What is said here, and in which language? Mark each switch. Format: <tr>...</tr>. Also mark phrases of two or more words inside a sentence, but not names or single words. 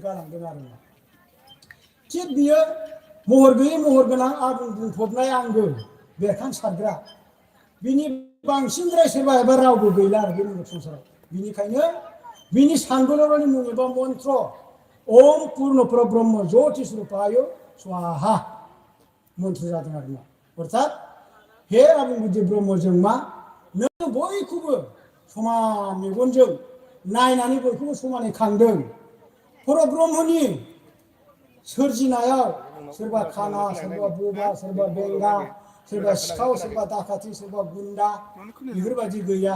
<brx>गालांदों आरो थिग बियो महर गैयै महर गोनां आबुं बुंफबनाय आंगो बेरखांसारग्रा बिनि बांसिनद्राय सोरबा एबा रावबो गैला आरो बे मुलुग संसाराव बिनिखायनो बिनि सानबोलावरिनि मुं एबा मन्त्र</brx> <sa>ओम पुर्णपर ब्रह्म ज्योतिष रूपाय स्वाहा</sa> <brx>मन्त्र जादों आरोना अर्थात हे आबुं गुदि ब्रह्मजों मा नों बयखौबो समान मेगनजों नायनानै बयखौबो समानै खांदों पर ब्रह्मनि सोरजिनायाव सोरबा खाना सोरबा बबा सोरबा बेंगा सोरबा सिखाव सोरबा दाखाथि सोरबा गुन्दा बेफोरबायदि गैया</brx>